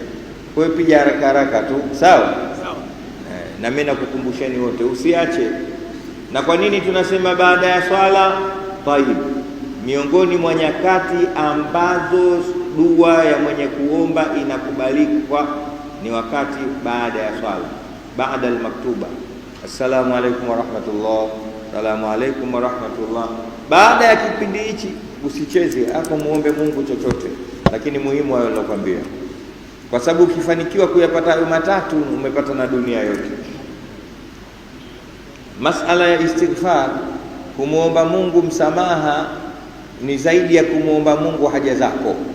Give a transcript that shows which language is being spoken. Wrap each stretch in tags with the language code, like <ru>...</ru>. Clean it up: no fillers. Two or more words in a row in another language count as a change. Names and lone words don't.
<sw>Kwa hiyo piga haraka tu, sawa? Na mimi nakukumbusheni wote usiache. Na kwa nini tunasema baada ya swala? Tayib, miongoni mwa nyakati ambazo dua ya mwenye kuomba inakubalika ni wakati baada ya swala,</sw> <ar>بعد المكتوبة. السلام عليكم ورحمة الله، السلام عليكم ورحمة الله.</ar> <sw>Baada ya kipindi hichi usicheze hapo, muombe Mungu chochote, lakini muhimu hayo nilokuambia, kwa sababu ukifanikiwa kuyapata hayo matatu umepata na dunia yote. Masala ya istighfar, kumuomba Mungu msamaha, ni zaidi ya kumuomba Mungu haja zako.</sw>